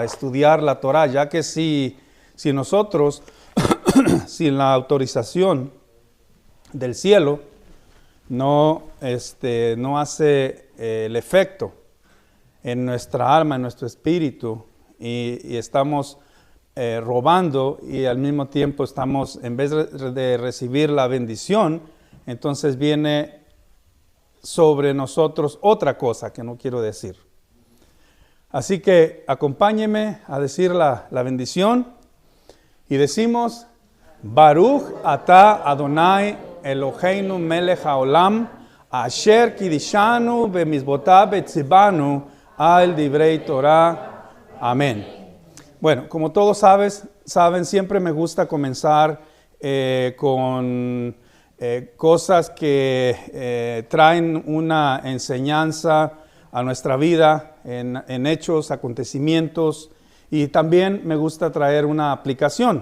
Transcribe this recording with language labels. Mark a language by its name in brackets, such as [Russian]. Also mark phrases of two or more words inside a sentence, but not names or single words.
[Spanish] estudiar la Torah, ya que si nosotros, sin la autorización del cielo, no hace el efecto en nuestra alma, en nuestro espíritu, y estamos robando y al mismo tiempo estamos, en vez de recibir la bendición, entonces viene sobre nosotros otra cosa que no quiero decir. Así que acompáñeme a decir la bendición y decimos: [Hebrew] ברוך אתה אדוני אלהינו מלך העולם אשר קדשנו במצוותיו וצונו על דברי תורה. [Spanish] Amén. Bueno, como todos saben, siempre me gusta comenzar con cosas que traen una enseñanza a nuestra vida en hechos, acontecimientos, y también me gusta traer una aplicación.